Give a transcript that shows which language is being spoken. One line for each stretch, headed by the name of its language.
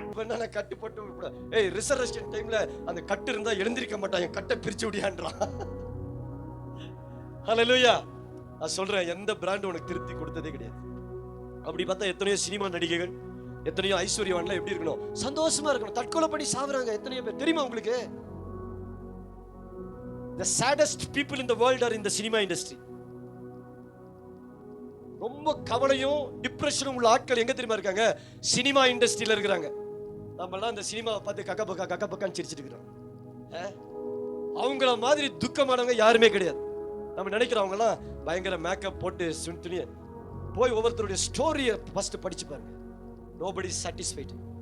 Tamil: நான் கட்டு போட்டு ரிசர்வேஷன் டைம்ல அந்த கட்டு இருந்தா எழுந்திருக்க மாட்டான், என் கட்டை பிரிச்சு விடியான்றான். ஹல்லேலூயா. நான் சொல்றேன், எந்த பிராண்ட் உனக்கு திருப்தி கொடுத்ததே கிடையாது. அப்படி பார்த்தா எத்தனையோ சினிமா நடிகைகள், எத்தனையோ ஐஸ்வர்யவான்லாம் எப்படி இருக்கணும்? சந்தோஷமா இருக்கணும். தற்கொலை பண்ணி சாவுறாங்க எத்தனையோ பேர் தெரியுமா உங்களுக்கு?
English: The saddest people in the world are in the cinema industry.
Tamil: ரொம்ப கவலையும் டிப்ரெஷனும் உள்ள ஆட்கள் எங்க தெரியுமா இருக்காங்க? சினிமா இண்டஸ்ட்ரியில இருக்கிறாங்க. நம்மளாம் அந்த சினிமாவை பார்த்து கக்கபக்கான்னு சிரிச்சிட்டு இருக்கிறோம். அவங்கள மாதிரி துக்கமானவங்க யாருமே கிடையாது. நம்ம நினைக்கிறவங்க எல்லாம் பயங்கர மேக்கப் போட்டு துணிய போய் ஒவ்வொருத்தருடைய ஸ்டோரியை ஃபர்ஸ்ட் படிச்சு பாருங்க.
English: Nobody satisfied.